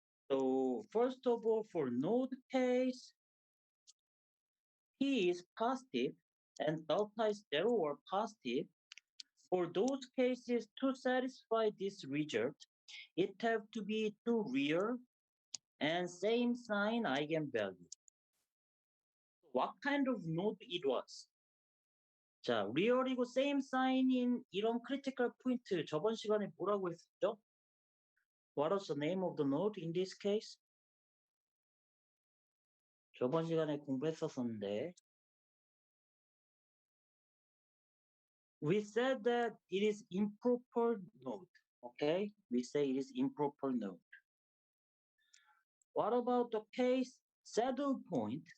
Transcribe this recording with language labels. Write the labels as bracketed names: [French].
[English] So first of all, for node case, P is positive and delta is 0 or positive. For those cases, to satisfy this result, it have to be two real and same sign eigenvalue. What kind of node it was? [Korean] 자, 리얼이고 same sign인 이런 critical point 저번 시간에 뭐라고 했었죠? [English] What was the name of the node in this case? [Korean] 저번 시간에 공부했었는데 [English] we said that it is improper node. Okay, we say it is improper node. What about the case saddle point?